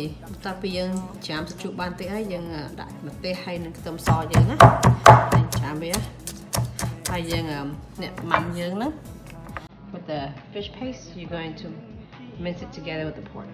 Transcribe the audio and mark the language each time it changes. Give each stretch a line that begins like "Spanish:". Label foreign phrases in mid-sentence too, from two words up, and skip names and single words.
Khmer: បន្ទាប់ពីយើងច្រាមសាច់ជ្រូកបានតិចហើយយើងដាក់ម្ទេសហើយនឹងខ្ទឹមសយើងណាយើងច្រាមវាហើយយើងអ្នកម៉ាំយើងហ្នឹង
English: with the fish paste, you're going to mince it together with the pork.